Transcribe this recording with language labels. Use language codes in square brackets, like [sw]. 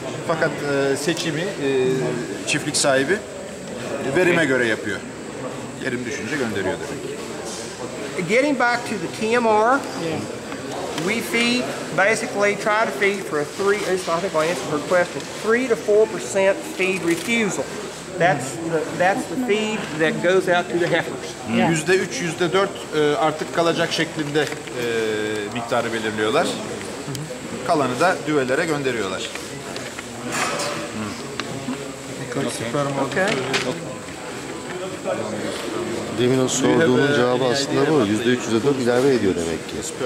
[tr] Fakat seçimi çiftlik sahibi verime göre yapıyor. Yerim düşünce gönderiyor demek. [en] Getting back to the TMR, we feed, basically try to feed for a I think I answered her question, 3 to 4% feed refusal. That's the feed that goes out to the heifers. [tr] %3, %4 artık kalacak şeklinde miktarı belirliyorlar. Kalanı da düvelere gönderiyorlar. [en] Okay. [tr] Demin o sorduğunun cevabı aslında bu. %3, %4 ilave ediyor demek ki.